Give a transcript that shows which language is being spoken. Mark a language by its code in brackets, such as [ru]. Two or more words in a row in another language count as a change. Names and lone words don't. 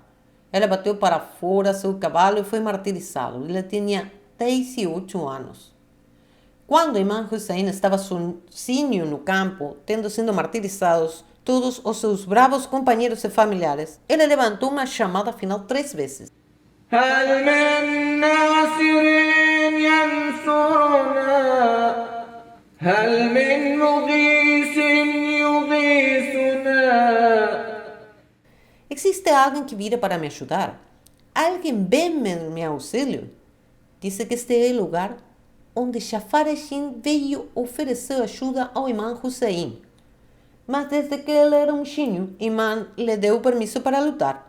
[pt] Ele bateu para fora seu cavalo e foi martirizado. Ele tinha 18 anos. Quando Imam Hussein estava sozinho no campo, tendo sido martirizados todos os seus bravos companheiros e familiares, ele levantou uma chamada final 3 vezes. [ar] هل من ناصر ينصرنا هل من مغيث يغيثنا. [pt] Existe alguém que vira para me ajudar? Alguém vem em meu auxílio? Disse que este é o lugar. onde Jafar Echin veio oferecer ajuda ao imã Hussein. Mas desde que ele era um mocinho, o imã lhe deu permisso para lutar.